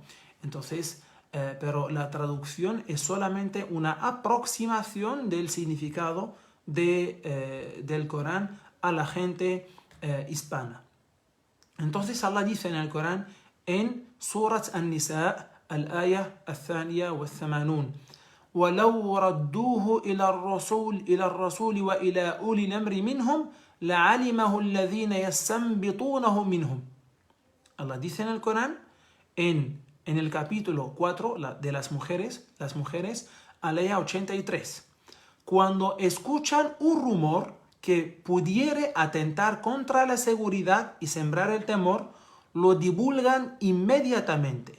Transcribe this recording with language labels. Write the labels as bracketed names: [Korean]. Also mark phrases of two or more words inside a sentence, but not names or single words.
[Spanish] Entonces, pero la traducción es solamente una aproximación del significado del Corán a la gente hispana. Entonces Allah dice en el Corán, en [Arabic] سورة النساء الآية الثانية والثمانون, وَلَوْ رَدُّوهُ إِلَى الرَّسُولِ وَإِلَى أُولِي الْأَمْرِ مِنْهُمْ لَعَلِمَهُ الَّذِينَ يَسْتَنْبِطُونَهُ مِنْهُمْ. [Spanish] Allah dice en el Corán, en el capítulo 4 de las mujeres, alaya 83, cuando escuchan un rumor que pudiere atentar contra la seguridad y sembrar el temor, lo divulgan inmediatamente.